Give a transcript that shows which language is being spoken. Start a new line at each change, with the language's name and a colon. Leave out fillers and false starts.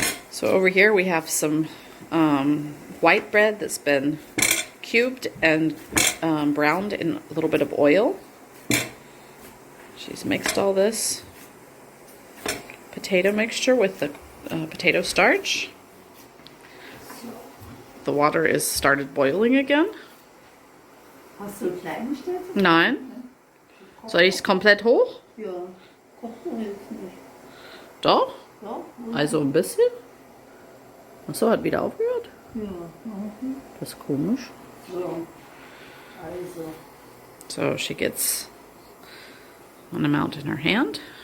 English: So over here we have some white bread that's been cubed and browned in a little bit of oil. She's mixed all this potato mixture with the potato starch. The water is started boiling again.
German: Hast du klein gestellt? Nein. Soll ich es komplett hoch? Ja, kochen hilft nicht. Doch? Ja? Also ein bisschen? Achso, hat wieder aufgehört? Ja. Das ist komisch. So. Also.
English: So she gets one amount in her hand.